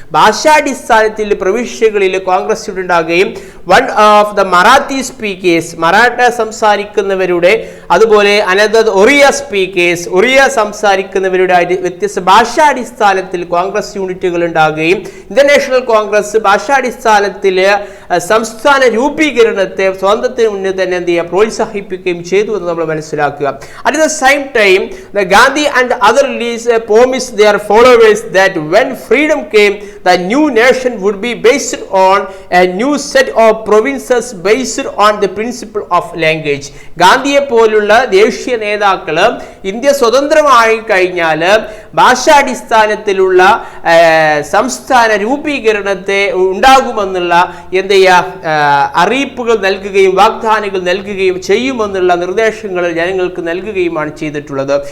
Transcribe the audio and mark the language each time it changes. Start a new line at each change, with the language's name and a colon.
Malayalam: ഭാഷാടിസ്ഥാനത്തിൽ പ്രവിശ്യകളിൽ Congress unit ഉണ്ടാകുകയും
English: one of the Marathi speakers
Malayalam: Maratha സംസാരിക്കുന്നവരുടെ അതുപോലെ
English: another Oriya speakers
Malayalam: Oriya സംസാരിക്കുന്നവരുടെ വ്യത്യസ്ത ഭാഷാടിസ്ഥാനത്തിൽ കോൺഗ്രസ് യൂണിറ്റുകൾ ഉണ്ടാകുകയും ഇന്ത്യൻ നാഷണൽ കോൺഗ്രസ് ഭാഷാടിസ്ഥാനത്തിൽ സംസ്ഥാന രൂപീകരണത്തെ സ്വാതന്ത്ര്യത്തിന് മുന്നിൽ തന്നെ എന്ത് ചെയ്യുക പ്രോത്സാഹിപ്പിക്കുകയും ചെയ്തു എന്ന് നമ്മൾ മനസ്സിലാക്കുക.
English: At the same time the Gandhi and other leaders promised their followers that when freedom came the new nation would be based on a new set of provinces based on the principle of language.
Malayalam: ഗാന്ധിയെ പോലുള്ള ദേശീയ നേതാക്കൾ India സ്വതന്ത്രമായി കഴിഞ്ഞാൽ ഭാഷാടിസ്ഥാനത്തിലുള്ള സംസ്ഥാന രൂപീകരണത്തെ ഉണ്ടാകുമെന്നുള്ള എന്ത് ചെയ്യുക അറിയിപ്പുകൾ നൽകുകയും വാഗ്ദാനങ്ങൾ നൽകുകയും ചെയ്യുമെന്നുള്ള നിർദ്ദേശങ്ങൾ ജനങ്ങൾക്ക് നൽകുകയുമാണ് ചെയ്തിട്ടുള്ളത്.